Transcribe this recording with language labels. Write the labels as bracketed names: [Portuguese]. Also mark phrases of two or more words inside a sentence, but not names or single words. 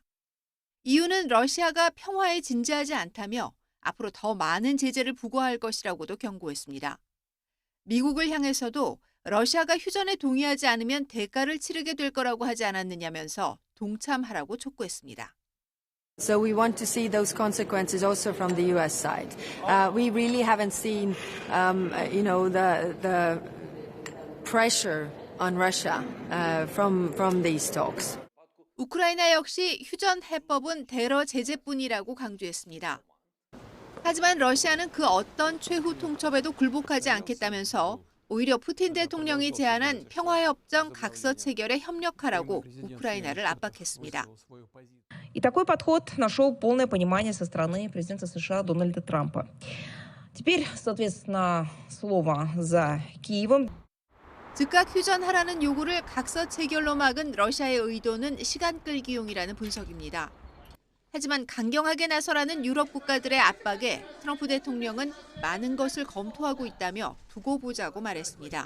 [Korean] EU는 러시아가 평화에 진지하지 않다며 앞으로 더 많은 제재를 부과할 것이라고도 경고했습니다. 미국을 향해서도 러시아가 휴전에 동의하지 않으면 대가를 치르게 될 거라고 하지 않았느냐면서 동참하라고 촉구했습니다. [English] So we want to see those consequences also from the U.S. side. We really haven't seen, the pressure on Russia from these talks. [Korean] 우크라이나 역시 휴전 해법은 대러 제재뿐이라고 강조했습니다. 하지만 러시아는 그 어떤 최후 통첩에도 굴복하지 않겠다면서 오히려 푸틴 대통령이 제안한 평화협정 각서 체결에 협력하라고 우크라이나를 압박했습니다. [Russian] И такой подход нашел полное понимание со стороны президента США Дональда Трампа. Теперь, соответственно, слово за Киевом. [Korean] 즉각 휴전하라는 요구를 각서 체결로 막은 러시아의 의도는 시간 끌기용이라는 분석입니다. 하지만 강경하게 나서라는 유럽 국가들의 압박에 트럼프 대통령은 많은 것을 검토하고 있다며 두고 보자고 말했습니다.